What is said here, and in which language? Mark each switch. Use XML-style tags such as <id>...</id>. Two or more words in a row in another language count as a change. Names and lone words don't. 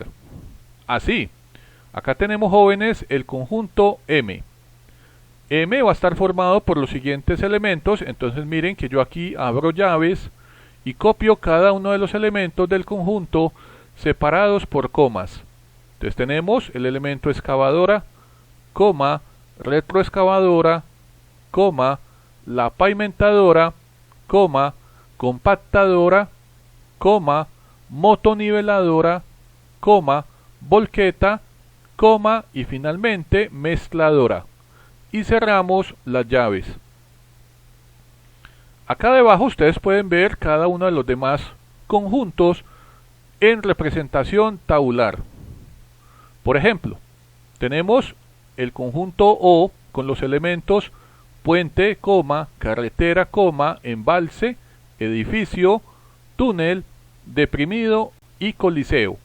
<es>Así, acá tenemos, jóvenes, el conjunto M. M va a estar formado por los siguientes elementos. Entonces miren que yo aquí abro llaves y copio cada uno de los elementos del conjunto separados por comas. Entonces tenemos el elemento excavadora, coma, retroexcavadora, coma, la pavimentadora, coma, compactadora, coma, motoniveladora, coma, volqueta, coma y finalmente mezcladora. Y cerramos las llaves. Acá debajo ustedes pueden ver cada uno de los demás conjuntos en representación tabular. Por ejemplo, tenemos el conjunto O con los elementos puente, coma, carretera, coma, embalse, edificio, túnel, deprimido y coliseo.</es>